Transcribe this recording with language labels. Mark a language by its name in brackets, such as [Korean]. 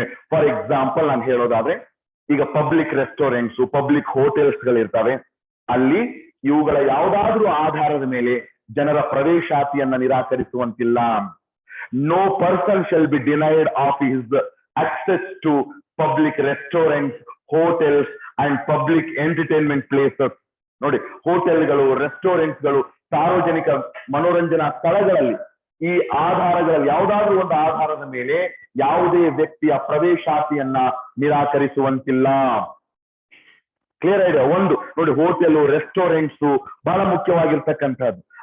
[Kannada] For example ನಾನು ಹೇಳೋದಾದ್ರೆ, ಈಗ ಪಬ್ಲಿಕ್ ರೆಸ್ಟೋರೆಂಟ್ಸ್, ಪಬ್ಲಿಕ್ ಹೋಟೆಲ್ಸ್ ಗಳಿರ್ತವೆ, ಅಲ್ಲಿ ಇವುಗಳ ಯಾವುದಾದ್ರೂ ಆಧಾರದ ಮೇಲೆ ಜನರ ಪ್ರವೇಶಾತಿಯನ್ನ ನಿರಾಕರಿಸುವಂತಿಲ್ಲ. [English] No person shall be denied of his access to public restaurants, hotels and public entertainment places. [Kannada] ನೋಡಿ, ಹೋಟೆಲ್ಗಳು, ರೆಸ್ಟೋರೆಂಟ್ಗಳು, ಸಾರ್ವಜನಿಕ ಮನೋರಂಜನಾ ಸ್ಥಳಗಳಲ್ಲಿ ಈ ಆಧಾರಗಳಲ್ಲಿ ಯಾವುದಾದ್ರೂ ಒಂದು ಆಧಾರದ ಮೇಲೆ ಯಾವುದೇ ವ್ಯಕ್ತಿಯ ಪ್ರವೇಶಾತಿಯನ್ನ ನಿರಾಕರಿಸುವಂತಿಲ್ಲ. [English] Clear idea? [Kannada] ಒಂದು ನೋಡಿ, ಹೋಟೆಲ್, ರೆಸ್ಟೋರೆಂಟ್ಸ್ ಬಹಳ ಮುಖ್ಯವಾಗಿರ್ತಕ್ಕಂಥದ್ದು.